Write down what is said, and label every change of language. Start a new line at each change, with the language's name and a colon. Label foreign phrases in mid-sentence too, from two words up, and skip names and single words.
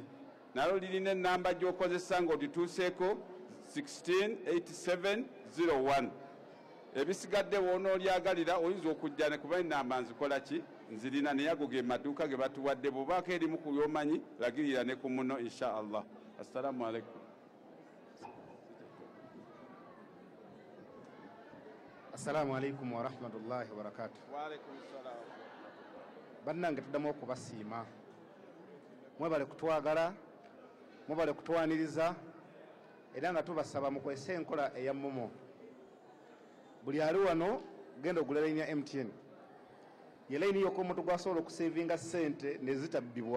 Ganda: Nalo lirina ennamba gy'okozesa ng'olituuseeko 168701. Ebisigadde w'onoolyagalira oyinza okujja ne kuba ennamba nzikola ki? Nzirina naye ago ge maduuka ge batuwadde. Bw'obaako erimu ku by'omanyi lagirira ne ku muno
Arabic: إن شاء الله. السلام عليكم. السلام عليكم ورحمة الله وبركاته. وعليكم السلام.
Ganda: Bannange tuddamu okubasiima. Mwebale kutwagala, mwebale kutwaniriza, era nga tubasaba mukwese enkola eya Momo. Buli ali wano genda ogula layini ya MTN. Ye layini yokka omuntu gwasobola okusevinga ssente ne zitabbibwa.